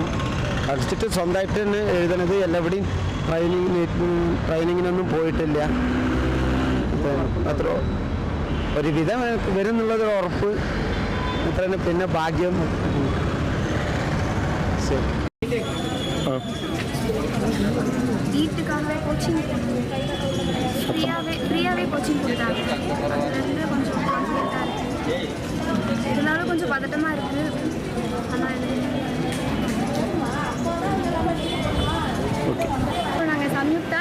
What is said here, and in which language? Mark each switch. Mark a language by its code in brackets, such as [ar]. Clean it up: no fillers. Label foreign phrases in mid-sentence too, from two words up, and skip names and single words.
[ml] പഠിച്ചിട്ട് സ്വന്തമായിട്ട് തന്നെ എഴുതണത്. എല്ലാവിടെയും ട്രെയിനിങ്ങിനൊന്നും പോയിട്ടില്ല. അത്ര ഒരുവിധം വരുന്നുള്ളത് ഉറപ്പ്. അത്ര തന്നെ. പിന്നെ ഭാഗ്യം. ശരി. [ta] வீட்டுக்காகவே கோச்சிங் ஃப்ரீயாகவே கோச்சிங் கொடுத்தாங்க. அதுலேருந்து கொஞ்சம் கான்ஃபிடென்ட்டாக இருக்குது. இதனால கொஞ்சம் பதட்டமாக இருக்குது. ஆனால் நாங்கள் சம்யுக்தா.